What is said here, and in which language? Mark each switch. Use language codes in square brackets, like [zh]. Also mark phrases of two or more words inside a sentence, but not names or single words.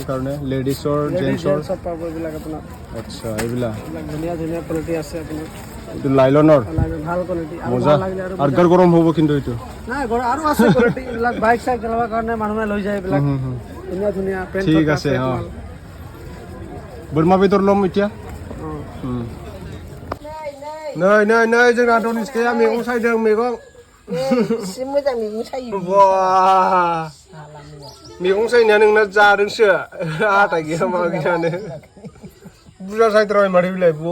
[as] কাৰণে লেডিছৰ জেন্টছৰ সব পাব এইবিলাক আপোনাৰ আচ্ছা এইবিলাক ধুনীয়া কোৱালিটি আছে আপোনাৰ এইটো লাইলনৰ ভাল কোৱালিটি মজা আৰ্গাৰ গৰম হ'ব কিন্তু এইটো নাই আৰু আছে কোৱালিটি এইবিলাক বাইক চাইক চলাবৰ কাৰণে মানুহে লৈ যায় এইবিলাক ধুনীয়া পেণ্ট ঠিক আছে [brx] बोरमा बेदर लम इतिया नै जोंना धनिस्काया मैगं सायदों मैगं एसे मोजां मैगं सायो मैगं सायनाया नोंना जादोंसो आटा गैया मा गैयानो बुरजा सायद्राय माथो बिलाय